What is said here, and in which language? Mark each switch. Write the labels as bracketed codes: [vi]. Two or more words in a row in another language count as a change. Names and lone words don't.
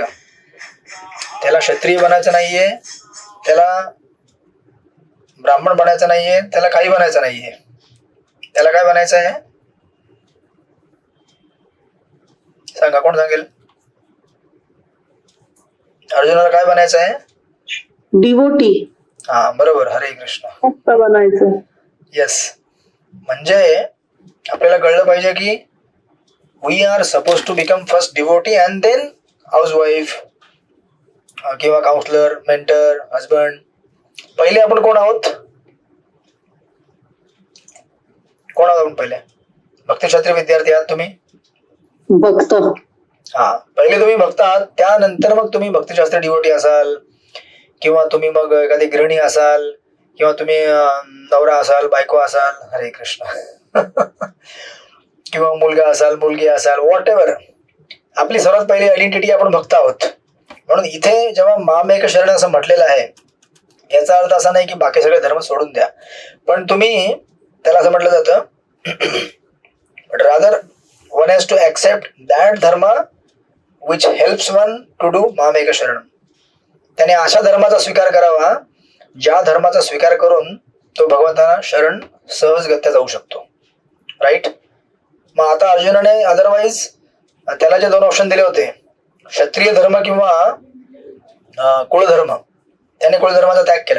[mr] त्याला क्षत्रिय बनायचं नाहीये, त्याला ब्राह्मण बनायचं नाहीये, त्याला काही बनायचं नाहीये. त्याला काय बनायचं आहे सांगा, कोण सांगेल? अर्जुनाला काय बनायचं आहे? डिवोटी. हा बरोबर. हरे कृष्ण. भक्त बनायचं. [en] येस. [mr] म्हणजे आपल्याला कळलं पाहिजे की [en] we are supposed to become first devotee and then housewife किंवा counselor, mentor, husband. [mr] पहिले आपण कोण आहोत? कोण आहोत आपण पहिले? भक्तिशास्त्री विद्यार्थी आहात तुम्ही. भक्त. हा, पहिले तुम्ही भक्त आहात, त्यानंतर मग तुम्ही भक्तिशास्त्री डिवोटी असाल किंवा तुम्ही मग एखादी गृहिणी असाल किंवा तुम्ही नवरा असाल, बायको असाल, हरे कृष्ण, किंवा मुलगा असाल, मुलगी असाल, [en] whatever. [mr] आपली सर्वात पहिली आयडेंटिटी आपण भक्त आहोत. म्हणून इथे जेव्हा [sa] मामेक शरण [mr] असं म्हटलेलं आहे याचा अर्थ असा नाही की बाकी सगळे धर्म सोडून द्या, पण तुम्ही त्याला असं म्हटलं जातं [en] but rather one has to accept that dharma which helps one to do [sa] मामेक शरण. [mr] त्याने अशा धर्माचा स्वीकार करावा ज्या धर्माचा स्वीकार करून तो भगवंतांना शरण सहजगत्या जाऊ शकतो. राईट. मग आता अर्जुनाने अदरवाईज त्याला जे दोन ऑप्शन दिले होते, क्षत्रिय धर्म किंवा कुळधर्म, त्याने कुळधर्माचा त्याग केला.